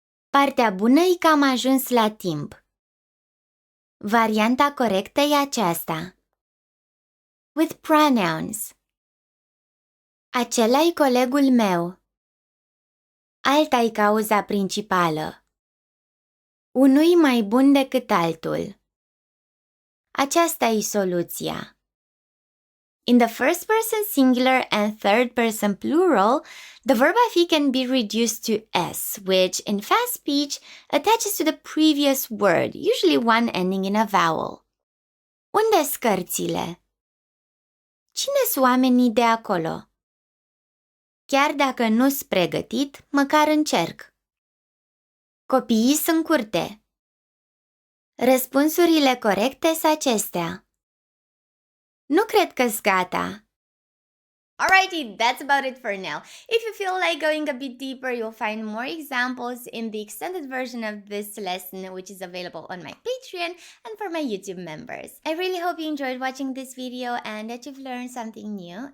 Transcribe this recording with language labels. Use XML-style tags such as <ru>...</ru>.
<ro>Partea bună e că am ajuns la timp. Varianta corectă e aceasta.</ro> <en>With pronouns.</en> <ro>Acela-i colegul meu. Alta-i cauza principală. Unul mai bun decât altul. Aceasta-i soluția.</ro> <en>In the first person singular and third person plural, the verb fi can be reduced to s, which in fast speech attaches to the previous word, usually one ending in a vowel.</en> <ro>Unde-s cărțile? Cine-s oamenii de acolo? Chiar dacă nu-s pregătit, măcar încerc. Copiii sunt curte. Răspunsurile corecte sunt acestea. Nu cred că-s gata.</ro> <en>Alrighty, that's about it for now. If you feel like going a bit deeper, you'll find more examples in the extended version of this lesson, which is available on my Patreon and for my YouTube members. I really hope you enjoyed watching this video and that you've learned something new.</en>